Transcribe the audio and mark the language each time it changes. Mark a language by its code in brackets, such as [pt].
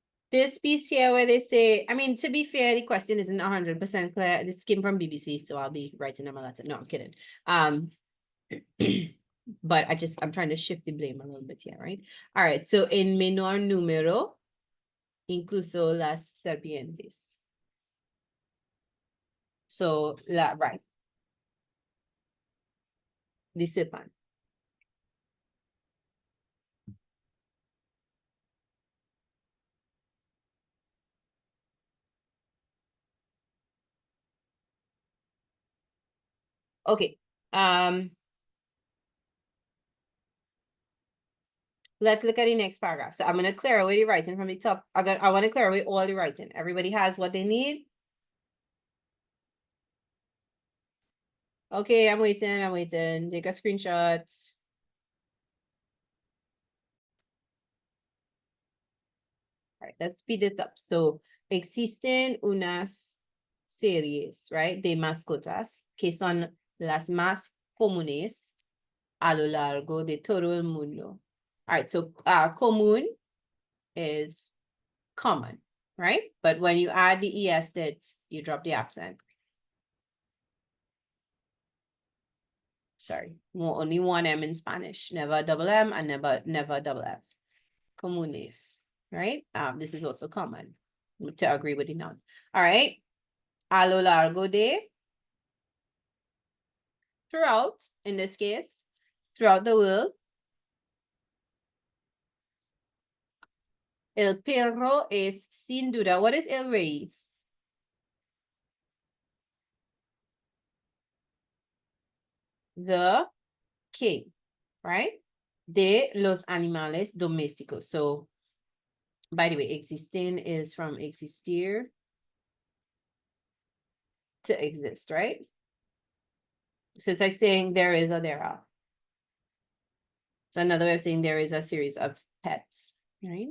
[en] This piece here where they say, I mean, to be fair, the question isn't 100% clear. This came from BBC, so I'll be writing them a letter. No, I'm kidding. But I'm trying to shift the blame a little bit here, right? All right, so [es] en menor número, incluso las serpientes. [en] So, right. The serpent. Okay. Let's look at the next paragraph. So I'm going to clear away the writing from the top. I want to clear away all the writing. Everybody has what they need. Okay, I'm waiting. Take a screenshot. All right, let's speed this up. [es] So, existen unas series, right, de mascotas que son las más comunes a lo largo de todo el mundo. [en] All right, so común is common, right? But when you add the es to it, you drop the accent. Sorry, only one M in Spanish, never double M and never double F. Comunes, right? This is also common to agree with the noun. All right. [es] A lo largo de, [en] throughout, in this case, throughout the world. [es] El perro es sin duda. [en] What is [es] el rey? [en] The king, right? [es] De los animales domésticos. [en] So, by the way, existen is from existir to exist, right? So it's like saying there is or there are. So another way of saying there is a series of pets, right?